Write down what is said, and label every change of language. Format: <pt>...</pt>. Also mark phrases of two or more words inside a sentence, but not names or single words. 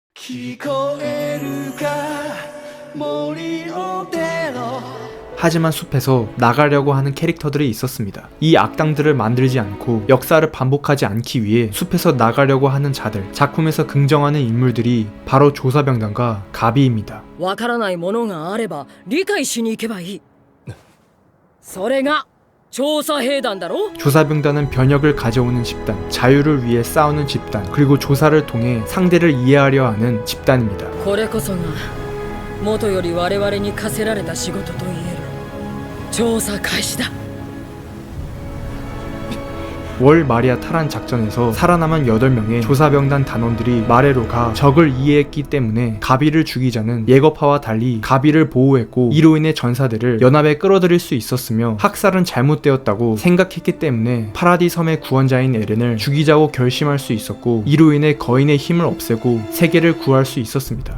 <ko>하지만 숲에서 나가려고 하는 캐릭터들이 있었습니다. 이 악당들을 만들지 않고 역사를 반복하지 않기 위해 숲에서 나가려고 하는 자들, 작품에서 긍정하는 인물들이 바로 조사병단과 가비입니다.</ko> <ja>わからないものがあれば理解しに行けばいい。それが調査兵団だろ。</ja> <ko>조사병단은 변혁을 가져오는 집단, 자유를 위해 싸우는 집단, 그리고 조사를 통해 상대를 이해하려 하는 집단입니다.</ko> <ja>これこそが元より我々に課せられた仕事と言える。調査開始だ。</ja> <ko>월 마리아 탈환 작전에서 살아남은 8명의 조사병단 단원들이 마레로 가 적을 이해했기 때문에 가비를 죽이자는 예거파와 달리 가비를 보호했고, 이로 인해 전사들을 연합에 끌어들일 수 있었으며 학살은 잘못되었다고 생각했기 때문에 파라디 섬의 구원자인 에렌을 죽이자고 결심할 수 있었고, 이로 인해 거인의 힘을 없애고 세계를 구할 수 있었습니다.</ko>